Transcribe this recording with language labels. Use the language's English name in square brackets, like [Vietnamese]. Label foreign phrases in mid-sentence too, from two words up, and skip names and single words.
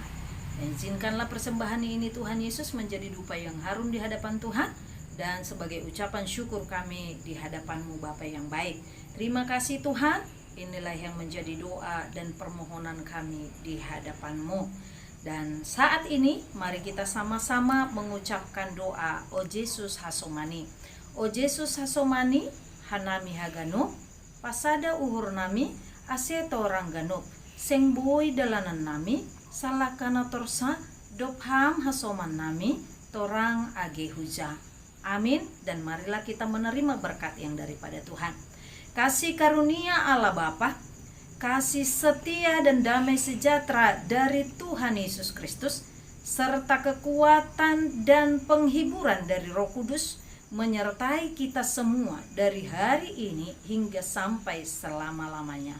[Indonesian] Dan izinkanlah persembahan ini Tuhan Yesus menjadi dupa yang harum di hadapan Tuhan, dan sebagai ucapan syukur kami di hadapan-Mu Bapa yang baik. Terima kasih Tuhan, inilah yang menjadi doa dan permohonan kami di hadapan-Mu. Dan saat ini mari kita sama-sama mengucapkan doa O Yesus Hasomani. [Batak Simalungun] O Yesus Hasomani, hanami hagano, pasada uhur nami, aseto ranggano, seng boi dalanan nami, salah kana torsa, dopham hasoman nami, torang age huja. [Indonesian] Amin, dan marilah kita menerima berkat yang daripada Tuhan. Kasih karunia Allah Bapa, kasih setia dan damai sejahtera dari Tuhan Yesus Kristus, serta kekuatan dan penghiburan dari Roh Kudus menyertai kita semua dari hari ini hingga sampai selama-lamanya.